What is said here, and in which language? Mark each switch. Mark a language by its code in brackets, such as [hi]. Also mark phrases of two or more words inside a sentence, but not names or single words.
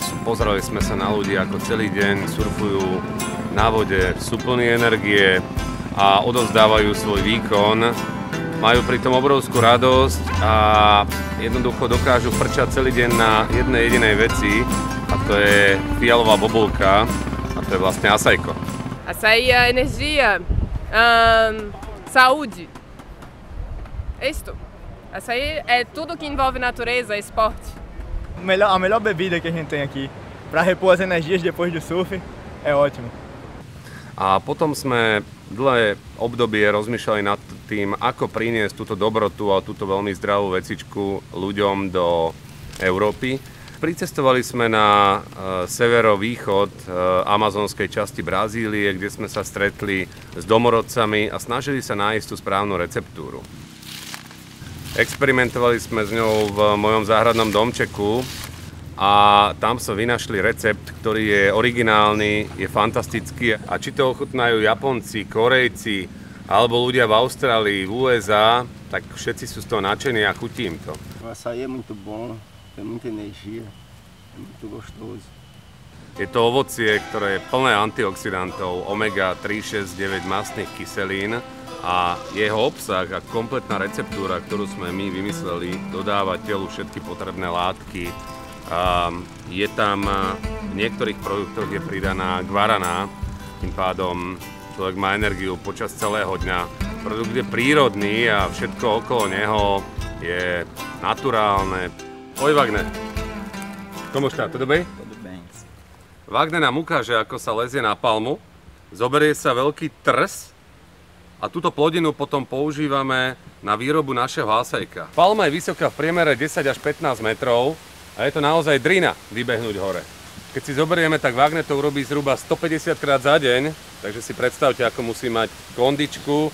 [sk] Pozerali sme sa na ľudí, ako celý deň surfujú na vode, sú plní energie a odovzdávajú svoj výkon. Majú pritom obrovskú radosť a jednoducho dokážu frčať celý deň na jednej jedinej veci a to je fialová bobulka a to je vlastne açajko. [pt] Açaí é energia, saúde. É isto. Açaí é tudo que envolve natureza, esporte. A melhor bebida que a gente tem aqui para repor as energias depois do surf é ótimo. [sk] A potom sme dlhé obdobie rozmýšľali nad tým, ako priniesť túto dobrotu a túto veľmi zdravú vecičku ľuďom do Európy. Pricestovali sme na severovýchod amazonskej časti Brazílie, kde sme sa stretli s domorodcami a snažili sa nájsť tú správnu receptúru. Experimentovali sme s ňou v mojom záhradnom domčeku a tam sa vynašli recept, ktorý je originálny, je fantastický. A či to ochutnajú Japonci, Korejci alebo ľudia v Austrálii, v USA, tak všetci sú z toho nadšení a chutí im to. [pt] O açaí é muito bom, tem muita energia, é muito gostoso. [sk] Je to ovocie, ktoré je plné antioxidantov, omega 3, 6, 9 mastných kyselín. A jeho obsah a kompletná receptúra, ktorú sme my vymysleli, dodáva telu všetky potrebné látky. Je tam v niektorých produktoch je pridaná guaraná, tým pádom človek má energiu počas celého dňa. Produkt je prírodný a všetko okolo neho je naturálne. [pt] Oj, Wagner. Como está? Tudo bem? Tudo bem. [sk] Wagner nám ukáže, ako sa lezie na palmu. Zoberie sa veľký trs. A túto plodinu potom používame na výrobu našeho açajka. Palma je vysoká v priemere 10 až 15 metrov a je to naozaj drina vybehnúť hore. Keď si zoberieme, tak Wagner to urobí zhruba 150 krát za deň, takže si predstavte, ako musí mať kondičku.